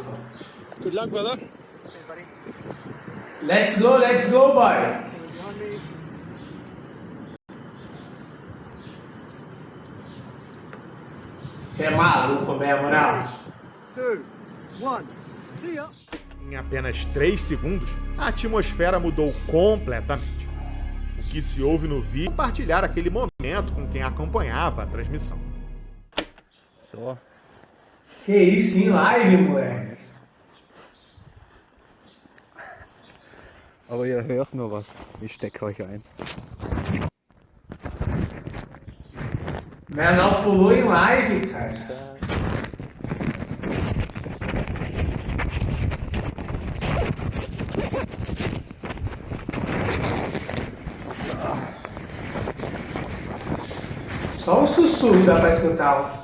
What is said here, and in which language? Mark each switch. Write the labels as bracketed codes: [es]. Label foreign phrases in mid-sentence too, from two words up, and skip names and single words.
[en] Good luck, brother. Let's go, boy. [pt] É maluco mesmo, não? [en] 2, 1, see ya. [pt] Em apenas 3 segundos, a atmosfera mudou completamente. O que se ouve no vídeo é compartilhar aquele momento com quem acompanhava a transmissão. So. Que isso, em live, moleque. [de] Aber ihr hört nur was. Ich stecke euch ein. [pt] Menor pulou em live, cara. Só um sussurro dá pra escutar.